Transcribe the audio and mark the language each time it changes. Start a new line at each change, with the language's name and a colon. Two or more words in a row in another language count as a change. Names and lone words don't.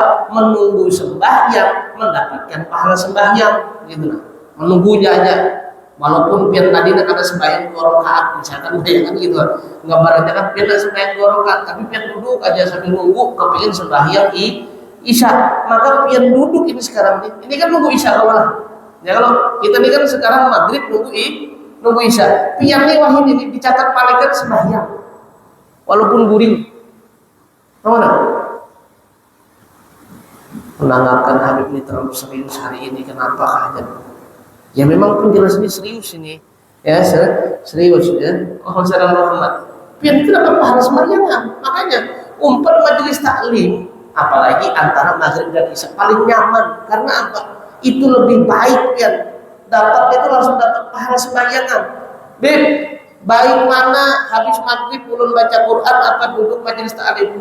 Indonesian: Menunggu sembahyang mendapatkan pahala sembahyang, gitu lah. Menunggunya aja. Walaupun biar tadi nak ada sembahyang 2 rakaat, misalkan kan gitu. Gambarnya kan biar nak sembahyang 2 rakaat, tapi biar duduk aja sambil nunggu kepingin sembahyang isya. Maka biar duduk ini sekarang ini kan nunggu isya lah. Ya kalau kita ini kan sekarang maghrib nunggu isya, pian nih wahid ini dicatat malaikat sembahyang, walaupun guring. Mana? Menanggalkan Habib ini terlalu serius hari ini, kenapa aja? Ya memang penjelasannya serius ini, ya serius ya. Oh salam Muhammad. Pian itu dapat pahala sembahyang, makanya umpat majelis taklim, apalagi antara maghrib dan isya paling nyaman karena apa? Itu lebih baik ya, dapat itu langsung dapat pahala sembahyangan. Baik mana habis maghrib ulun baca Quran apa duduk majelis taklim?